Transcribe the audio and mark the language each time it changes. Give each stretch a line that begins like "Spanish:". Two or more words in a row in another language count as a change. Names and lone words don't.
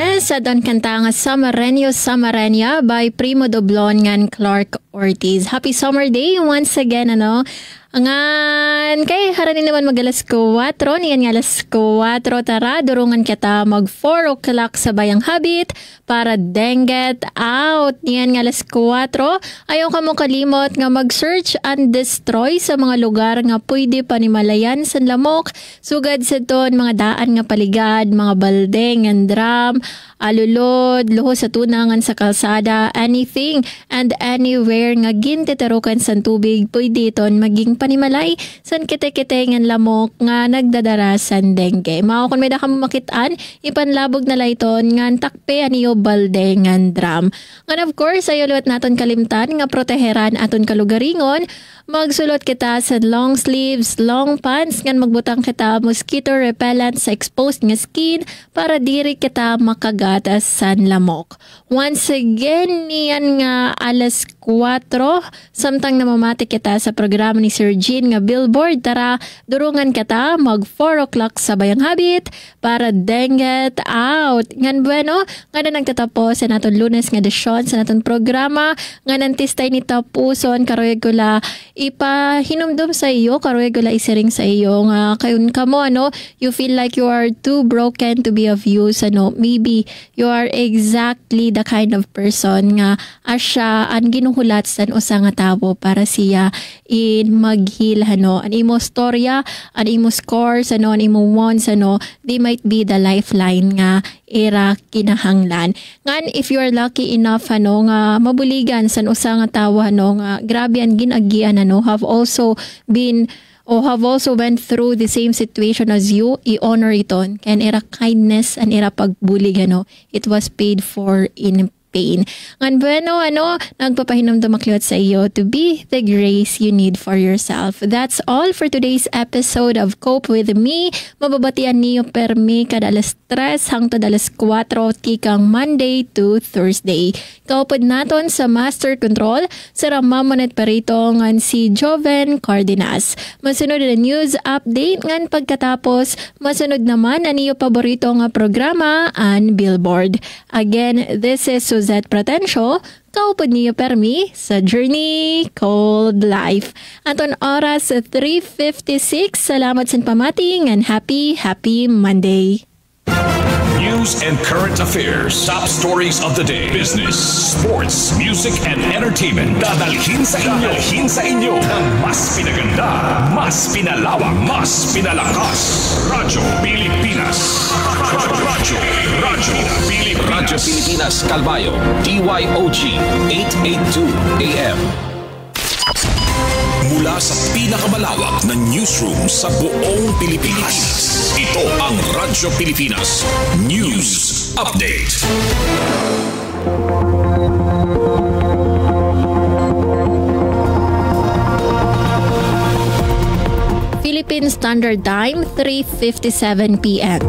Waray: sa don kanta nga Samareño Samareña by Primo Doblon ngan Clark Ortiz.
English: Happy summer day once again,
Waray: ano? Angan, kay haranin naman mag-alas 4, niyan nga alas 4, tara, durungan kita mag 4 o'clock sa Bayang Habit para
English: denget out.
Waray: Niyan nga alas 4, ayaw ka mo kalimot nga mag-
English: search and destroy
Waray: sa mga lugar nga pwede panimalayan sa lamok, sugad sa ton mga daan nga paligad, mga baldeng and drum, alulod, luho sa tunangan sa kalsada,
English: anything and anywhere
Waray: nga gintiterukan sa tubig, pwede ton maging panimalay san kite-kite ngan lamok nga nagdadara san dengue. Mao kon may da kamo makitaan, ipanlabog na layton ngan takpe aniyo balde ngan drum. Ngan
English: of course,
Waray: ayo luwat naton kalimtan nga proteheran aton kalugaringon. Magsulot kita sa
English: long sleeves, long pants,
Waray: ngan magbutang kita
English: mosquito repellent
Waray: sa exposed nga skin para diri kita makagatas san lamok. Once again, niyan nga alas 4, samtang namamati kita sa programa ni Sir Jean nga Billboard, tara, durungan kita mag 4 o'clock sa Bayang Habit para
English: denget out.
Waray: Ngan bueno, nga na nagtatapos sa naton Lunes nga desyon sa naton programa, nga nantistay ni tapuson, karoyag ko la ipahinumdum sa iyo, karoy gula isiring sa iyo nga kayun kamo, ano,
English: you feel like you are too broken to be of use, ano, maybe you are exactly the kind of person
Waray: nga asya ang ginuhulat sa usa nga tawo para siya in maghil,
English: ano,
Waray: an imo storya, an imo scores,
English: ano,
Waray: an imo wants,
English: ano, they might be the lifeline
Waray: nga era kinahanglan.
English: Ngan if you are lucky enough,
Waray: ano, nga mabuligan sa usa nga tawo, ano, nga grabe ang ginagian, ano,
English: have also been or have also went through the same situation as you,
Waray: i-honor iton. Kaya era kindness and era pagbulig, ano,
English: it was paid for in pain.
Waray: Ngan bueno, ano, nagpapahinom dumakliwat sa iyo
English: to be the grace you need for yourself. That's all for today's episode of Cope With Me.
Waray: Mababatian niyo permi kada alas 3 hangtod alas 4 tikang
English: Monday to Thursday.
Waray: Kaupod naton sa Master Control sa Ramamonet Perito ngan si Joven Cardenas. Masunod na
English: news update
Waray: ngan pagkatapos, masunod naman ang iyo paborito nga programa and Billboard.
English: Again, this is
Waray: Suzette Pratencio, kaupod niyo permi sa Journey Called Life. Anton oras 3:56. Salamat sa pamati and
English: happy Monday. News and current affairs, top stories of the day, business, sports, music, and entertainment.
Filipino: Dadalhin sa inyo ng mas pinaganda, mas pinalawak, mas pinalakas. Radyo Pilipinas. Radyo Pilipinas Calbayo, DYOG 882 AM. Mula sa pinakamalawak na newsroom sa buong Pilipinas, ito ang Radyo Pilipinas News Update.
English: Philippine Standard Time, 3:57 p.m.